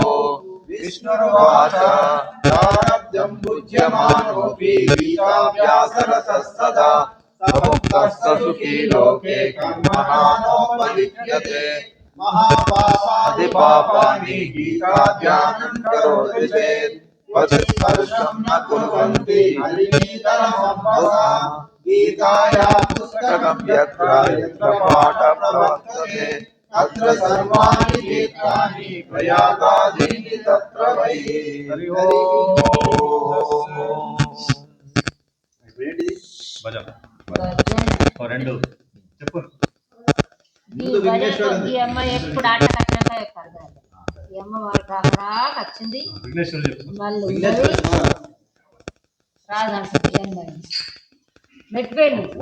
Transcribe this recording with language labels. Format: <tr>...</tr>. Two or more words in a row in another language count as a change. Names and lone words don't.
<sa>विष्णुर्वाच प्रारब्धं पूज्यमानोऽपि गीताभ्यासरतः सदा समुक्तः सुखी लोके कर्मणा नोपलिप्यते महापापादिपापानि गीताध्यानं करोति चेत् स्पर्शं न कुर्वन्ति गीताया पुस्तकं यत्र पाठः प्रवर्तते तत्र सर्वाणि तीर्थानि प्रयागादीनि तत्र वै।</sa> <te>రెండు చెప్పు. ఈ అమ్మ ఎప్పుడు ఆట కట్టినాక చెప్తారు. ఈ అమ్మ వాళ్ళకి రాక వచ్చింది మళ్ళీ రాదండి మెట్టిపోయింది.</te>